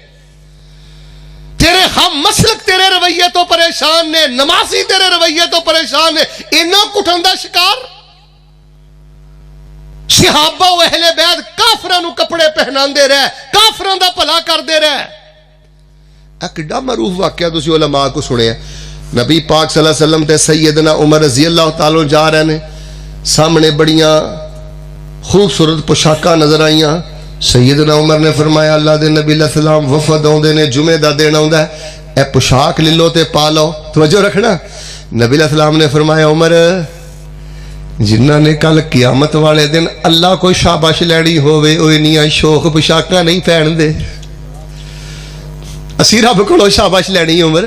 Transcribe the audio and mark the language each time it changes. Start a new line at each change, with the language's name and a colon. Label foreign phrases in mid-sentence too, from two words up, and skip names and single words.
Punjabi: تیرے ہم مسلک تیرے رویے تو پریشان نے، نمازی تیرے رویے تو پریشان نے، اِنّا گھٹن دا شکار. صحابہ و اہلِ بیت کافراں نوں کپڑے پہناندے رہے، کافراں دا بھلا کردے رہے. کڈا معروف واقعہ تسی علما کو سنیا. نبی پاک
Arabic: صلى الله عليه وسلم
Punjabi: تے سیدنا عمر
Arabic: رضي الله تعالى
Punjabi: جا رہے نے، سامنے بڑیاں خوبصورت پوشاکاں نظر آئیاں. سیدنا عمر نے فرمایا اللہ دے نبی علیہ السلام وفد آؤندے نے، جمعے دا دن آؤندا ہے، اے پوشاک لے لو تے پا لو، توجہ رکھنا. نبی علیہ السلام نے فرمایا عمر، جنہاں نے کل قیامت والے دن اللہ کوئی شاباش لینی ہووے، اوہ اِنّیاں شوق پوشاکاں نہیں پہندے، اسی رب کولوں شاباش لینی عمر.